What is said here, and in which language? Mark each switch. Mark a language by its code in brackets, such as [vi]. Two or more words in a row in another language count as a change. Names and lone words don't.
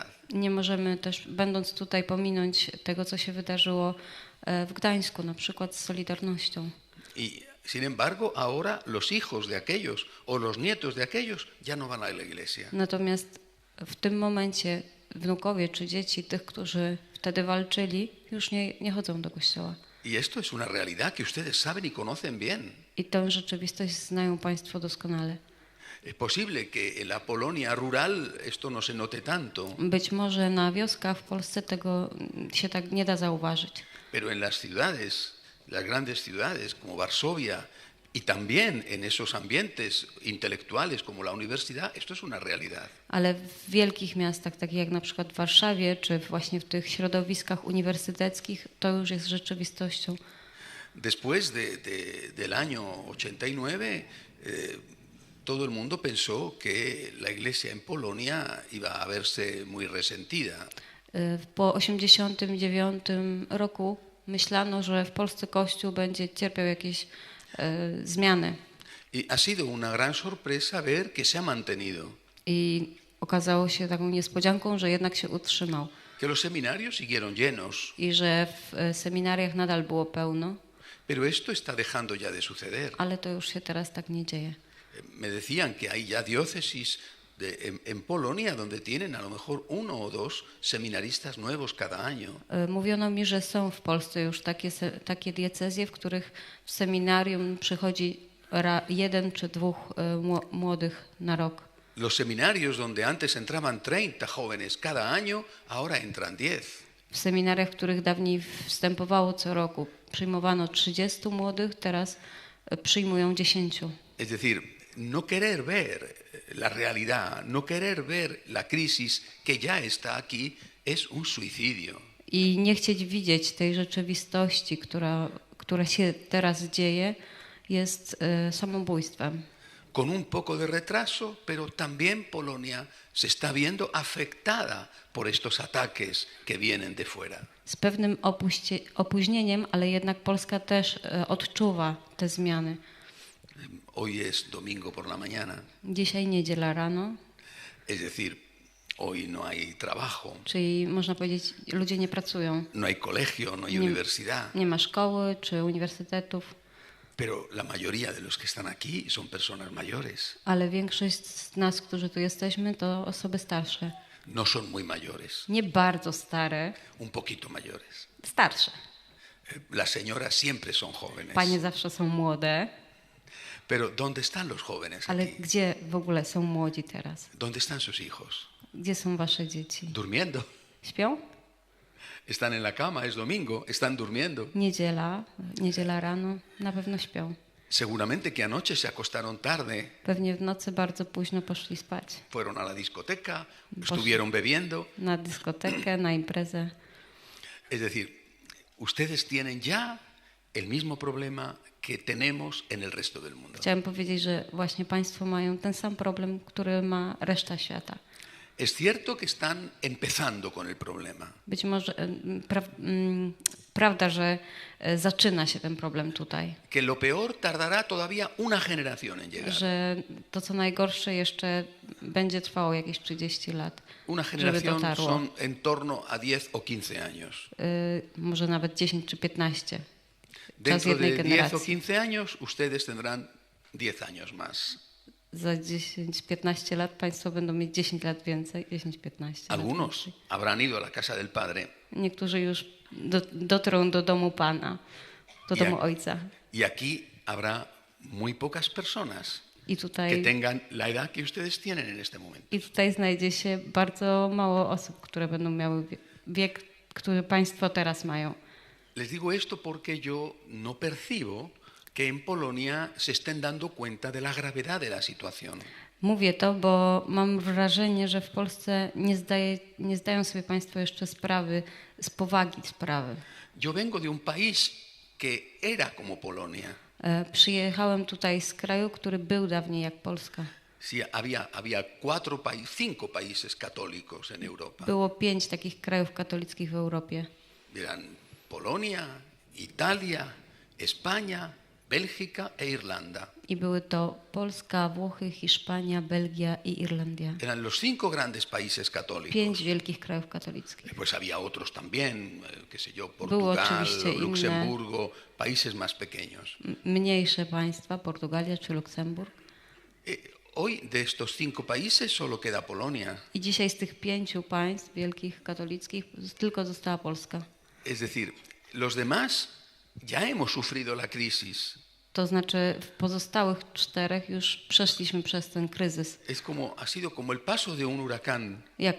[pl] Nie możemy też, będąc tutaj, pominąć tego, co się wydarzyło w Gdańsku, na przykład z Solidarnością. [es] Y sin embargo, ahora los hijos de aquellos o los nietos de aquellos ya no van a la iglesia. [pl] Natomiast w tym momencie wnukowie czy dzieci tych, którzy wtedy walczyli, już nie chodzą do kościoła. [es] Y esto es una realidad que ustedes saben y conocen bien. [pl] I tę rzeczywistość znają Państwo doskonale. [es] Es posible que en la Polonia rural esto no se note tanto, [pl] Być może na wioskach w Polsce tego się tak nie da zauważyć. [es] pero en las ciudades, las grandes ciudades como Varsovia, Y también en esos ambientes intelectuales como la universidad, esto es una realidad. [pl] Ale w wielkich miastach, takich jak na przykład w Warszawie, czy właśnie w tych środowiskach uniwersyteckich, to już jest rzeczywistością. [es] Después del año 89, todo el mundo pensó que la iglesia en Polonia iba a verse muy resentida. [pl] Po 1989 roku myślano, że w Polsce Kościół będzie cierpiał jakieś zmiany. [es] Y ha sido una gran sorpresa ver que se ha mantenido, [pl] I okazało się taką niespodzianką, że jednak się utrzymał. [es] que los seminarios siguieron llenos, [pl] I że w seminariach nadal było pełno, [es] pero esto está dejando ya de suceder. [pl] ale to już się teraz tak nie dzieje. [es] Me decían que hay ya diócesis en Polonia donde tienen a lo mejor 1 o 2 seminaristas nuevos cada año. [pl] Mówiono mi, że są w Polsce już takie diecezje, w których w seminarium przychodzi 1 czy 2 młodych na rok. [es] Los seminarios donde antes entraban 30 jóvenes cada año, ahora entran 10. [pl] W seminariach, w których dawniej wstępowało co roku, przyjmowano 30 młodych, teraz przyjmują 10. [es] Es decir, no querer ver la realidad, no querer ver la crisis que ya está aquí, es un suicidio. [pl] I nie chcieć widzieć tej rzeczywistości, która się teraz dzieje, jest samobójstwem. [es] Con un poco de retraso, pero también Polonia se está viendo afectada por estos ataques que vienen de fuera. [pl] Z pewnym opóźnieniem, ale jednak Polska też odczuwa te zmiany. [es] Hoy es domingo por la mañana, [pl] Dzisiaj niedziela rano, [es] es decir, hoy no hay trabajo, [pl] czyli można powiedzieć, ludzie nie pracują. [es] no hay colegio, no hay universidad, [pl] Nie ma szkoły czy uniwersytetów, [es] pero la mayoría de los que están aquí son personas mayores, [pl] ale większość z nas, którzy tu jesteśmy, to osoby starsze. [es] no son muy mayores, [pl] Nie bardzo stare, [es] un poquito mayores. [pl] starsze. [es] Las señoras siempre son jóvenes, [pl] Panie zawsze są młode, [es] pero ¿dónde están los jóvenes [pl] ale [es] aquí? [pl] gdzie w ogóle są młodzi teraz? [es] ¿Dónde están sus hijos? [pl] Gdzie są wasze dzieci? [es] Durmiendo. [pl] Śpią? [es] Están en la cama, es domingo, están durmiendo. [pl] Niedziela rano, na pewno śpią. [es] Seguramente que anoche se acostaron tarde, [pl] Pewnie w nocy bardzo późno poszli spać. [es] fueron a la discoteca, estuvieron bebiendo. [pl] Na dyskotekę, na imprezę. [es] Es decir, ustedes tienen ya el mismo problema que tenemos en el resto del mundo. [pl] Chciałem powiedzieć, że właśnie państwo mają ten sam problem, który ma reszta świata. [es] Es cierto que están empezando con el problema, [pl] Być może prawda, że zaczyna się ten problem tutaj. [es] que lo peor tardará todavía una generación en llegar. [pl] Że to, co najgorsze, jeszcze będzie trwało jakieś 30 lat, [es] Una [pl] żeby [es] generación [pl] dotarło. [es] son en torno a 10 o 15 años. [pl] Może nawet 10 czy 15. Czas [es] Dentro [pl] jednej [es] de 10 o [pl] generacji. [es] 15 años, ustedes tendrán 10 años más. [pl] Za 10-15 lat państwo będą mieć 10 lat więcej, 10-15 lat [es] Algunos [pl] więcej. [es] habrán ido a la casa del Padre [pl] Niektórzy już dotrą do domu Pana, do domu Ojca. [es] y aquí habrá muy pocas personas [pl] I [es] que [pl] tutaj, [es] tengan la edad que ustedes tienen en este momento. [pl] I tutaj znajdzie się bardzo mało osób, które będą miały wiek, który państwo teraz mają. [es] Les digo esto porque yo no percibo que en Polonia se estén dando cuenta de la gravedad de la situación. [pl] Mówię to, bo mam wrażenie, że w Polsce nie zdają sobie państwo jeszcze sprawy z powagi sprawy. [es] Yo vengo de un país que era como Polonia. [pl] Przyjechałem tutaj z kraju, który był dawniej jak Polska. [es] Sí, había 5 países católicos en Europa. [pl] Było 5 takich krajów katolickich w Europie. [es] Eran Polonia, Italia, España, Bélgica e Irlanda. [pl] I były to Polska, Włochy, Hiszpania, Belgia i Irlandia. [es] Eran los 5 grandes países católicos. [pl] 5 wielkich krajów katolickich. [es] Pues había otros también, qué sé yo, [pl] Było Portugal, oczywiście inne. [es] Luxemburgo, países más pequeños. [pl] Mniejsze państwa, Portugalia czy Luksemburg. [es] Hoy de estos 5 países solo queda Polonia. [pl] I dzisiaj z tych 5 państw wielkich katolickich tylko została Polska. [es] Es decir, los demás ya hemos sufrido la crisis. [pl] To znaczy w pozostałych 4 już przeszliśmy przez ten kryzys. [es] Ha sido como el paso de un huracán.